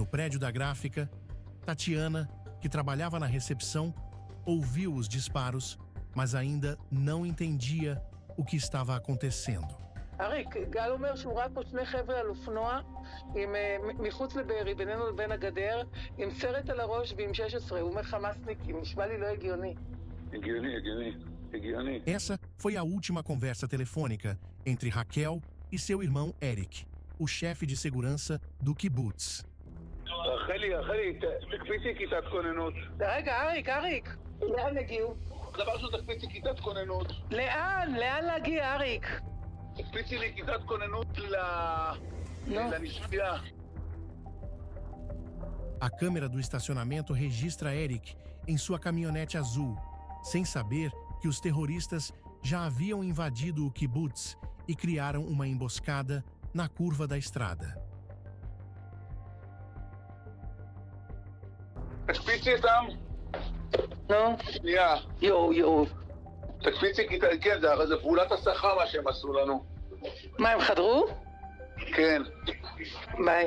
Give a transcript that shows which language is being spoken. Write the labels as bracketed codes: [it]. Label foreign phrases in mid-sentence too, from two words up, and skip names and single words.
[pt] prédio da gráfica, Tatiana, que trabalhava na recepção, ouviu os disparos, mas ainda não entendia o que estava acontecendo. [he] אריק, גל אומר שהוא ראה פה 2 חבר'ה על אופנוע מחוץ לבארי, בינינו לבין הגדר, עם סרט על הראש ועם 16, הוא אומר חמאסניקים, נשמע לי לא הגיוני. הגיוני. [pt] Essa foi a última conversa telefônica entre Raquel e seu irmão Eric, o chefe de segurança do kibbutz. [he] רחלי, תקפיצי כיתת כוננות. רגע, אריק, לאן הגיעו? דבר שהוא תקפיצי כיתת כוננות. לאן להגיע, אריק? תקפיצי לי כיתת כוננות לנשפייה. [pt] A câmera do estacionamento registra Eric em sua caminhonete azul, sem saber que os terroristas já haviam invadido o kibbutz e criaram uma emboscada na curva da estrada. [he] תקפיצי איתם. נו, שנייה. יואו. תקפיצי, כן, זה פעולת הסחה מה שהם עשו לנו. מה, הם חדרו? כן. ביי.